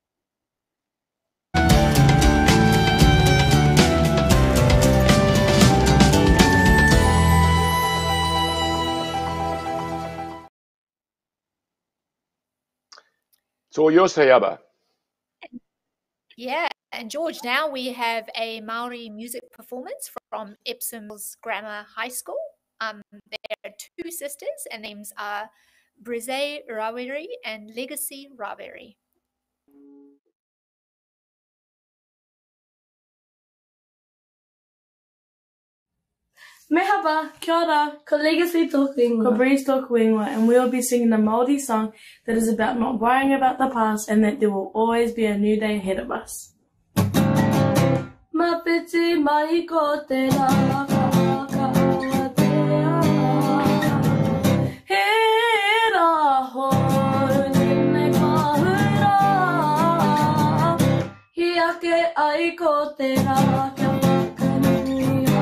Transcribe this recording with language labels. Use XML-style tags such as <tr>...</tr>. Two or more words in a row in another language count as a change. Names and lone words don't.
<en>It's all yours, Tayyaba. Yeah, and George, now we have a Maori music performance from Epsom Mills Grammar High School. There are two sisters, and names are Brise Raweri and Legacy Raweri.</en> <mi>Merhaba, kia ora, ko Legacy tōku ingoa, ko Breeze tōku ingoa,</mi> <en>and we'll be singing a Māori song that is about not worrying about the past and that there will always be a new day ahead of us.</en> <mi>Mapiti mai ko te rā, ka ua te a. He rā hou tēnei pahura, hi ake ai ko te rā, kia whakanuia.</mi>